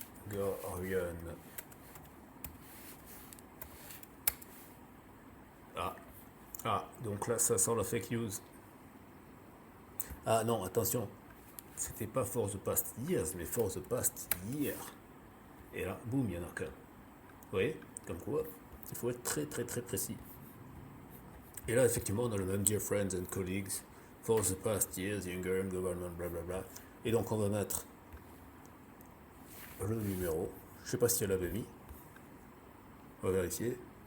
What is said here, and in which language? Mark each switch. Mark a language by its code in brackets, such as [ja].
[en] The Hungarian. [fr] Donc là ça sent la fake news. Ah non, attention, c'était pas [en] for the past years, [fr] mais [en] for the past year. [fr] Et là, boum, il y en a qu'un. Vous voyez, comme quoi, il faut être très très très précis. Et là, effectivement, on a le même [en] Dear Friends and Colleagues, for the past years, the Hungarian government, blablabla. [fr] Et donc, on va mettre le numéro. Je sais pas si elle l'avait mis. On va vérifier.